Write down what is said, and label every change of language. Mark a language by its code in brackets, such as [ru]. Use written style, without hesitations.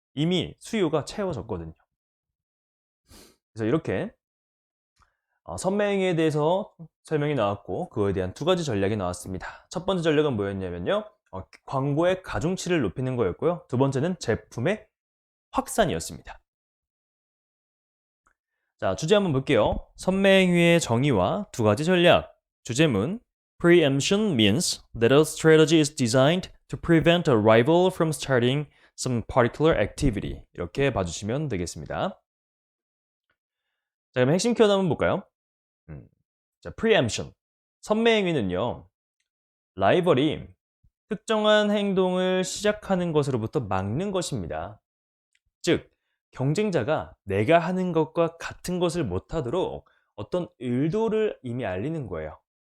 [ko] 이미 수요가 채워졌거든요. 그래서 이렇게 선매행위에 대해서 설명이 나왔고, 그거에 대한 두 가지 전략이 나왔습니다. 첫 번째 전략은 뭐였냐면요, 광고의 가중치를 높이는 거였고요. 두 번째는 제품의 확산이었습니다. 자, 주제 한번 볼게요. 선매행위의 정의와 두 가지 전략. 주제문: [en] Preemption means that a strategy is designed to prevent a rival from starting some particular activity. [ko] 이렇게 봐주시면 되겠습니다. 자, 그럼 핵심 키워드 한번 볼까요? 자, preemption. 선매행위는요, 라이벌이 특정한 행동을 시작하는 것으로부터 막는 것입니다. 즉, 경쟁자가 내가 하는 것과 같은 것을 못하도록 어떤 의도를 이미 알리는 거예요.